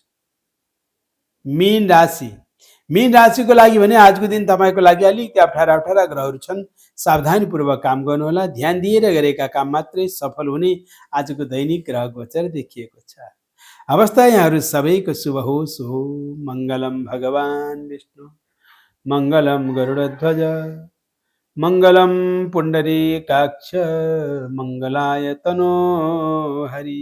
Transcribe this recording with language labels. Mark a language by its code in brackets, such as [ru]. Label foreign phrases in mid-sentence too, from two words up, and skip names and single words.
[ne] मीन राशि, मीन राशिको लागि भने आजको दिन तपाईँको लागि अलिकति अप्ठ्यारा अप्ठ्यारा ग्रहहरू छन्। सावधानीपूर्वक काम गर्नुहोला। ध्यान दिएर गरेका काम मात्रै सफल हुने आजको दैनिक ग्रह गोचर देखिएको छ। अवस्था यहाँहरू सबैको शुभ होस् हो। [sa] मङ्गलम भगवान् विष्णु, मङ्गलम गरुडध्वज, मङ्गलम पुण्डरीकाक्ष, मङ्गलाय तनो हरि।